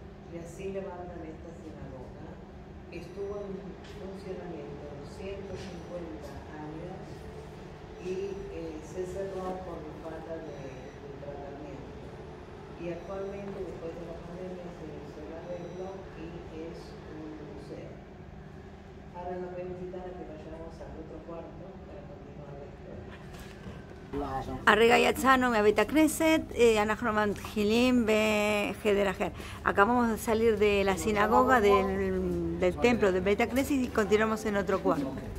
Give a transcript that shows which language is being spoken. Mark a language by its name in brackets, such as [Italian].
[Spanish] Y así levantan esta sinagoga, que estuvo en funcionamiento 150 años y se cerró por falta de tratamiento. actualmente, después de la pandemia, se hizo el arreglo y es un museo. Ahora nos voy a invitar a que vayamos al otro cuarto para continuar la historia. [Hebrew] הרגע יצאנו מהבית הכנסת, אנחנו מתחילים בחדר אחר. [Spanish] Acabamos de salir de la sinagoga, del templo de Beit Knesset y continuamos en otro cuarto.